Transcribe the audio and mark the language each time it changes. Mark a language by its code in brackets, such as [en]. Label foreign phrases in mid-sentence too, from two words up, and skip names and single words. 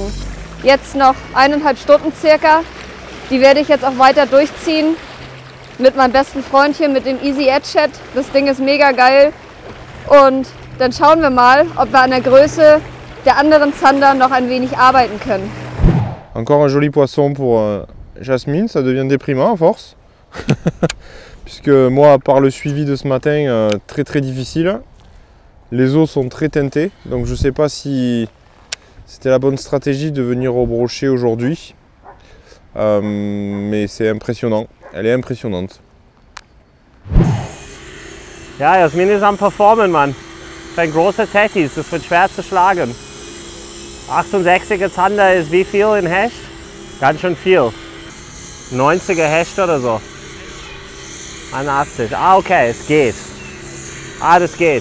[de] Jetzt noch 1,5 Stunden circa, die werde ich jetzt auch weiter durchziehen mit meinem besten Freund hier, mit dem Easy Edge Head. Das Ding ist mega geil und dann schauen wir mal, ob wir an der Größe der anderen Zander noch ein wenig arbeiten können. [fr] Encore un joli poisson pour Jasmine, ça devient déprimant à force. Puisque moi, par le suivi de ce matin, très difficile. Les eaux sont très teintées, donc je ne sais pas si c'était la bonne stratégie de venir au brochet aujourd'hui. Mais c'est impressionnant, elle est impressionnante. [de] Ja, Jasmin ist am Performen, Mann. Fängt große Tettis, das wird schwer zu schlagen. 68er Zander ist wie viel in Hecht? Ganz schön viel. 90er Hecht oder so. 81. Ah, okay, es geht. Ah, das geht.